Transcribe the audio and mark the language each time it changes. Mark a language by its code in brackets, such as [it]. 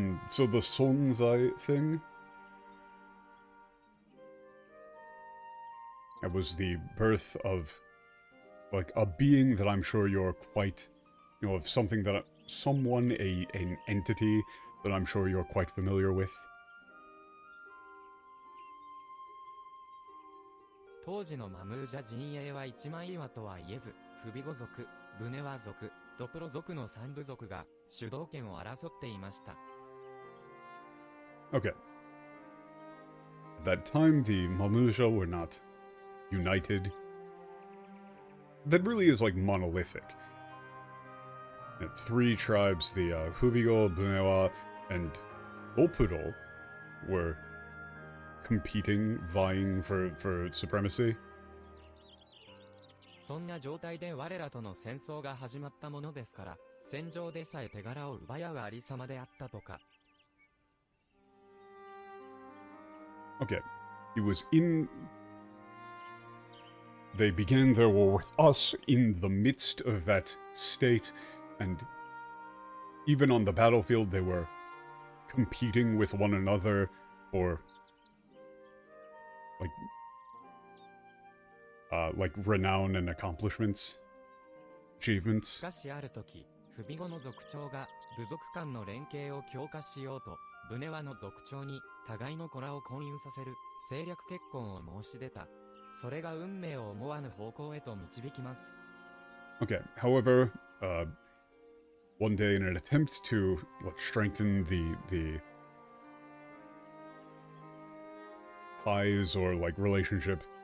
[en] so the Sonzai thing, it was the birth of a being that I'm sure you're quite, of something that an entity that I'm sure you're quite familiar with. [ja] 当時のマムージャ陣営は一枚岩とは言えず、フビゴ族、ブネワ族、ドプロ族の三部族が主導権を争っていました。 [en] Okay. At that time, the Mamuja were not united. That really is monolithic. Three tribes, the Hubigo, Bunewa, and Opuro, were competing, vying for supremacy. [ja] そんな状態で我らとの戦争が始まったものですから、戦場でさえ手柄を奪い合うありさまであったとか。 [en] Okay, he was in... They began their war with us in the midst of that state, and even on the battlefield they were competing with one another for, like renown and accomplishments, [ja] し [en] achievements. [ja] かしある時、不備後の族長が部族間の連携を強化しようと、ブネワの族長に互いの子らを婚姻させる政略結婚を申し出た。それが運命を思わぬ方向へと導きます。 [en] Okay, however, one day in an attempt to strengthen the ties or like relationship,